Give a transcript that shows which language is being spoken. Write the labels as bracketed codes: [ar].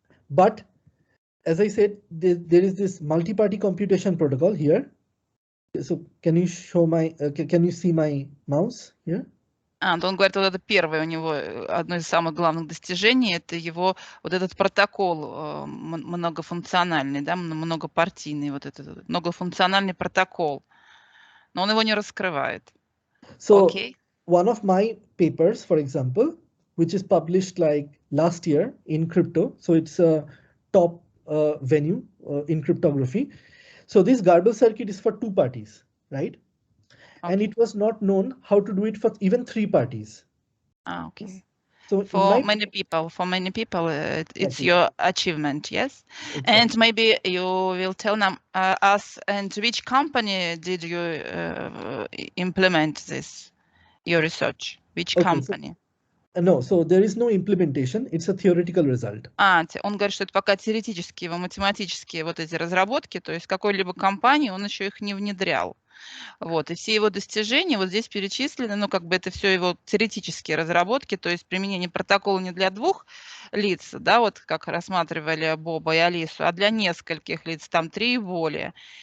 [en] But as I said, there is this multi-party computation protocol here. So can you show my, can you see my mouse here? [ru] Он говорит, вот это первое у него, одно из самых главных достижений, это его вот этот протокол многофункциональный, да, многопартийный, вот этот многофункциональный протокол. Но он его не раскрывает. [en] So one of my papers, for example, which is published like last year in crypto, so it's a top venue in cryptography. So this garble circuit is for 2 parties, right? Okay. And it was not known how to do it for even 3 parties. Okay. So for many people, it's your achievement, yes. Exactly. And maybe you will tell us and which company did you implement this, your research? Which company? No, so there is no implementation. It's a theoretical result. [ru] Он говорит, что это пока теоретические, математические вот эти разработки, то есть какой-либо компании он еще их не внедрял. Вот, и все его достижения вот здесь перечислены, ну, как бы это все его теоретические разработки, то есть применение протокола не для 2 лиц, да, вот как рассматривали Боба и Алису, а для нескольких лиц, там 3 и более.